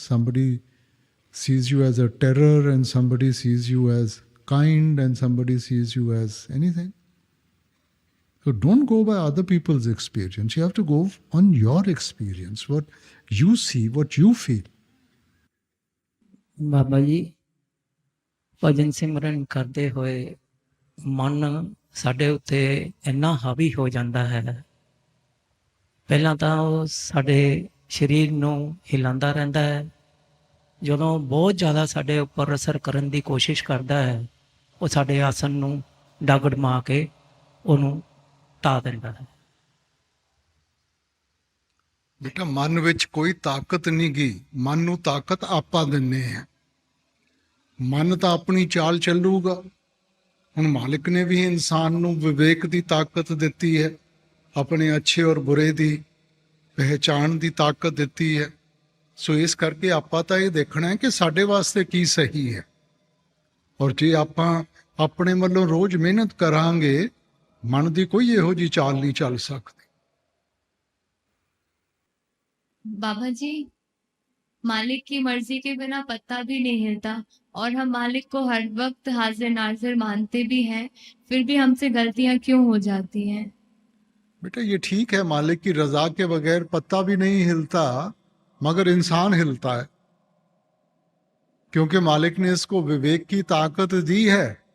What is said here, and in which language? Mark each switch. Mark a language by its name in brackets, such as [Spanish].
[English] Somebody sees you as a terror and somebody sees you as kind and somebody sees you as anything. So don't go by other people's experience. You have to go on your experience, what you see, what you feel. [Punjabi] Baba ji ਭਜਨ ਸਿਮਰਨ ਕਰਦੇ ਹੋਏ ਮਨ ਸਾਡੇ ਉੱਤੇ ਇੰਨਾ ਹਾਵੀ ਹੋ ਜਾਂਦਾ ਹੈ. ਪਹਿਲਾਂ ਤਾਂ ਉਹ ਸਾਡੇ ਸਰੀਰ ਨੂੰ ਹਿਲਾਉਂਦਾ ਰਹਿੰਦਾ ਹੈ. ਜਦੋਂ ਬਹੁਤ ਜ਼ਿਆਦਾ ਸਾਡੇ ਉੱਪਰ ਅਸਰ ਕਰਨ ਦੀ ਕੋਸ਼ਿਸ਼ ਕਰਦਾ ਹੈ ਉਹ ਸਾਡੇ ਆਸਣ ਨੂੰ ਡਗ ਡਮਾ ਕੇ ਉਹਨੂੰ ਢਾ ਦਿੰਦਾ ਹੈ। ਬੇਟਾ ਮਨ ਵਿੱਚ ਕੋਈ ਤਾਕਤ ਨਹੀਂ ਗੀ, ਮਨ ਨੂੰ ਤਾਕਤ ਆਪਾਂ ਦਿੰਨੇ ਆ। ਮਨ ਤਾਂ ਆਪਣੀ ਚਾਲ ਚੱਲੂਗਾ। ਹੁਣ ਮਾਲਿਕ ਨੇ ਵੀ ਇਨਸਾਨ ਨੂੰ ਵਿਵੇਕ ਦੀ ਤਾਕਤ ਦਿੱਤੀ ਹੈ, ਆਪਣੇ ਅੱਛੇ ਔਰ ਬੁਰੇ ਦੀ ਪਹਿਚਾਣ ਦੀ ਤਾਕਤ ਦਿੱਤੀ ਹੈ। ਸੋ ਇਸ ਕਰਕੇ ਆਪਾਂ ਤਾਂ ਇਹ ਦੇਖਣਾ ਹੈ ਕਿ ਸਾਡੇ ਵਾਸਤੇ ਕੀ ਸਹੀ ਹੈ, ਔਰ ਜੇ ਆਪਾਂ ਆਪਣੇ ਵੱਲੋਂ ਰੋਜ਼ ਮਿਹਨਤ ਕਰਾਂਗੇ, ਮਨ ਦੀ ਕੋਈ ਇਹੋ ਜਿਹੀ ਚਾਲ ਨਹੀਂ ਚੱਲ ਸਕਦੀ। [Hindi] बाबा जी, मालिक की मर्जी के बिना पत्ता भी नहीं हिलता और हम मालिक को हर वक्त हाजिर नाजिर मानते भी हैं, फिर भी हमसे गलतियां क्यों हो जाती हैं? बेटा ये ठीक है, मालिक की रजा के बगैर पत्ता भी नहीं हिलता, मगर इंसान हिलता है, क्योंकि मालिक ने इसको विवेक की ताकत दी है।